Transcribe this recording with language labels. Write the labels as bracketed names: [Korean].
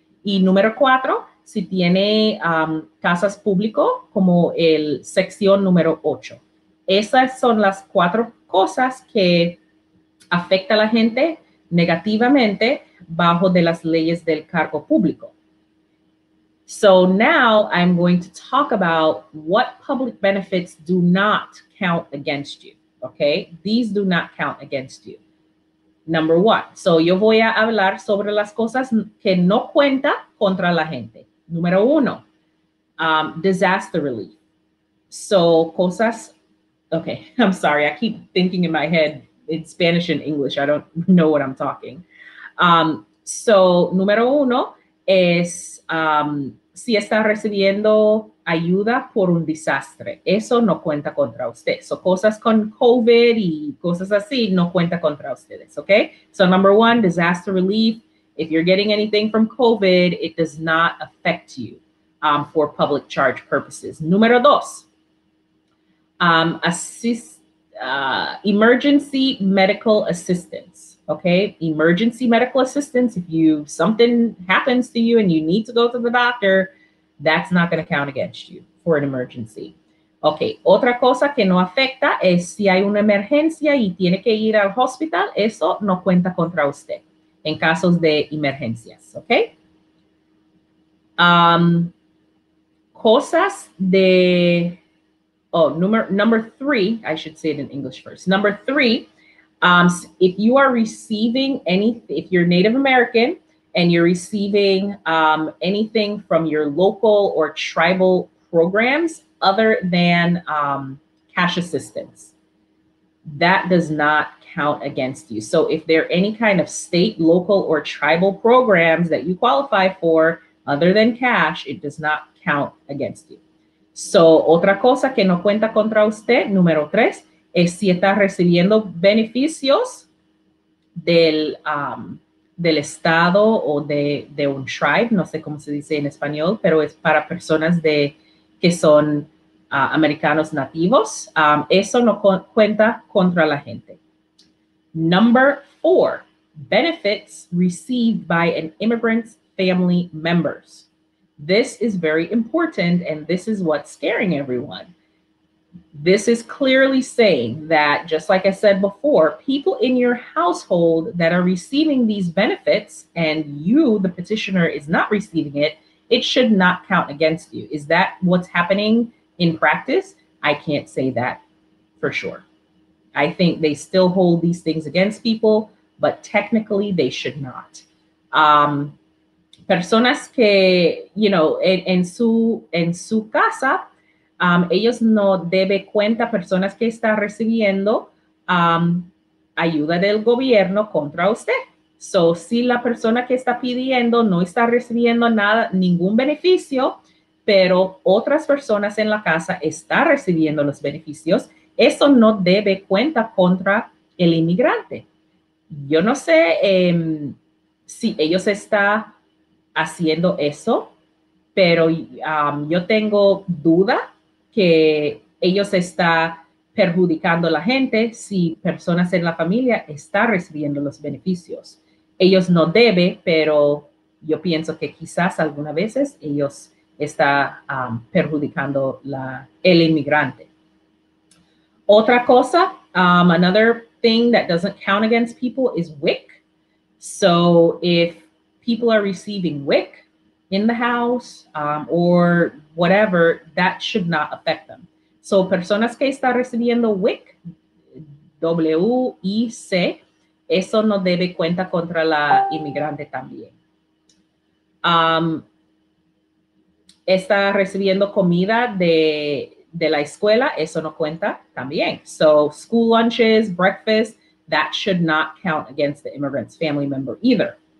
[Spanish] Y número 4, si tiene casas públicas como el sección número 8. Esas son las 4 cosas que afectan a la gente negativamente bajo de las leyes del cargo público. [English] So now I'm going to talk about what public benefits do not count against you, okay? These do not count against you. Number 1, [Spanish] so yo voy a hablar sobre las cosas que no cuenta contra la gente. Número 1, [English] disaster relief. So cosas, okay, I'm sorry, I keep thinking in my head in Spanish and English. I don't know what I'm talking. [Spanish] So número 1 es si está recibiendo ayuda por un desastre. Eso no cuenta contra usted. So cosas con COVID y cosas así no cuenta contra ustedes, okay? [English] So number 1, disaster relief. If you're getting anything from COVID, it does not affect you for public charge purposes. [Spanish] Número 2, [English] emergency medical assistance. Okay, emergency medical assistance. If something happens to you and you need to go to the doctor, that's not going to count against you for an emergency. [Spanish] Okay, otra cosa que no afecta es si hay una emergencia y tiene que ir al hospital, eso no cuenta contra usted en casos de emergencias. [English] Okay. [Spanish] Cosas de, [English] number 3, I should say it in English first. Number 3, if you are receiving if you're Native American and you're receiving anything from your local or tribal programs other than cash assistance, that does not count against you. So if there are any kind of state, local, or tribal programs that you qualify for other than cash, it does not count against you. [Spanish] So otra cosa que no cuenta contra usted, número 3, es si está recibiendo beneficios del estado o de un tribe, no sé cómo se dice en español, pero es para personas que son americanos nativos. Eso no cuenta contra la gente. [English] Number 4, benefits received by an immigrant's family members. This is very important, and this is what's scaring everyone. This is clearly saying that, just like I said before, people in your household that are receiving these benefits and you, the petitioner, is not receiving it, it should not count against you. Is that what's happening in practice? I can't say that for sure. I think they still hold these things against people, but technically they should not. [Spanish] Personas que, en su casa, ellos no deben cuenta personas que están recibiendo ayuda del gobierno contra usted. So, si la persona que está pidiendo no está recibiendo nada, ningún beneficio, pero otras personas en la casa están recibiendo los beneficios, eso no debe cuenta contra el inmigrante. Yo no sé si ellos están haciendo eso, pero yo tengo duda que ellos están perjudicando a la gente si personas en la familia están recibiendo los beneficios. Ellos no deben, pero yo pienso que quizás algunas veces ellos están perjudicando el inmigrante. Otra cosa, [English] another thing that doesn't count against people is WIC. So if people are receiving WIC in the house or whatever, that should not affect them. [Spanish] So personas que están recibiendo WIC, WIC, eso no debe cuenta contra la inmigrante también. Está recibiendo comida de la escuela, eso no cuenta también. [English] So school lunches, breakfast, that should not count against the immigrant's family member either.